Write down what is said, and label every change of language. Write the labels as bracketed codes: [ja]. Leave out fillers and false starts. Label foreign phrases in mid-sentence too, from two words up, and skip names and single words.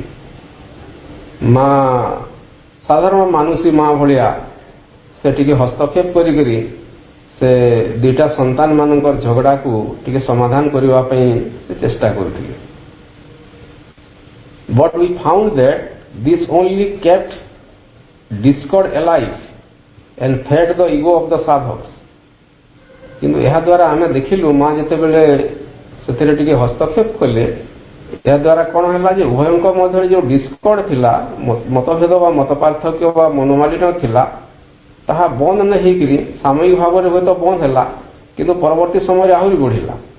[or] ମା ସାଧାରଣ ମାନୁଷୀ ମା ଭଳିଆ ସେ ଟିକେ ହସ୍ତକ୍ଷେପ କରିକରି ସେ ଦୁଇଟା ସନ୍ତାନ ମାନଙ୍କର ଝଗଡ଼ାକୁ ଟିକେ ସମାଧାନ କରିବା ପାଇଁ ସେ ଚେଷ୍ଟା କରୁଥିଲେ। [en] But we found that this only kept discord alive and fed the ego of the sadhaks। [or] କିନ୍ତୁ ଏହାଦ୍ୱାରା ଆମେ ଦେଖିଲୁ ମା ଯେତେବେଳେ ସେଥିରେ ଟିକେ ହସ୍ତକ୍ଷେପ କଲେ, ଏହାଦ୍ୱାରା କ'ଣ ହେଲା ଯେ ଉଭୟଙ୍କ ମଧ୍ୟରେ ଯେଉଁ ଡିସ୍କର୍ଡ ଥିଲା, ମତଭେଦ ବା ମତ ପାର୍ଥକ୍ୟ ବା ମନୋମାଳିନ୍ୟ ଥିଲା, ତାହା ବନ୍ଦ ନ ହେଇକରି ସାମୟିକ ଭାବରେ ହୁଏତ ବନ୍ଦ ହେଲା କିନ୍ତୁ ପରବର୍ତ୍ତୀ ସମୟରେ ଆହୁରି ବଢ଼ିଲା।